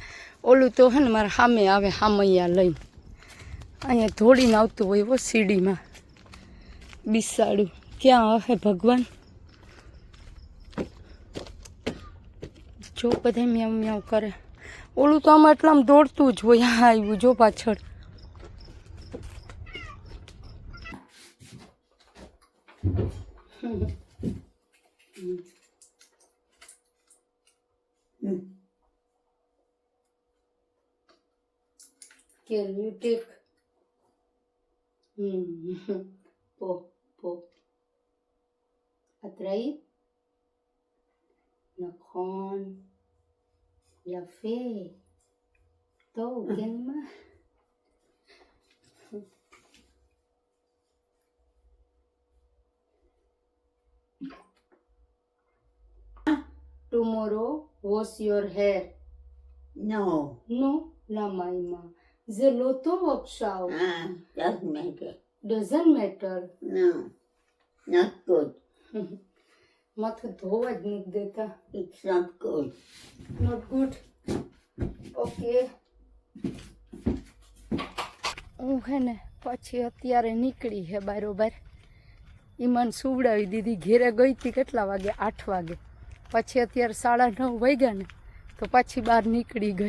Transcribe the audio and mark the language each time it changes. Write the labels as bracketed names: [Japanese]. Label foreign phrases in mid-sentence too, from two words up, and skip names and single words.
[Gujarati] ઓલું તો હે ને મારા સામે આવે, સામૈયા લઈને અહીંયા ધોડીને આવતું હોય એવો સીડીમાં. બિસાડું ક્યાં આવે ભગવાન. જો બધા મ્યાવ મ્યાવ કરે. ઓલું તો આમાં એટલામાં દોડતું જ હોય. હા આવ્યું જો પાછળ. [English] Can you take? Po. Atraí? [Hebrew] נכון. יפה. טוב, כן מה? [English] Tomorrow wash your hair. No. No? [Hebrew] למה אמא? זה לא טוב עכשיו. [English] Doesn't matter. Doesn't matter. No. Not good. [Gujarati] માથું ધોવા જ નથી દેતા. [English] It's not good. Not good. [Gujarati] ઓકે. હું હે ને પછી અત્યારે નીકળી હે બારોબાર. ઈમાન સુવડાવી દીધી. ઘેરે ગઈ હતી કેટલા વાગે? 8 વાગે. પછી અત્યારે 9:30 વાગ્યા ને તો પાછી બહાર નીકળી ગઈ.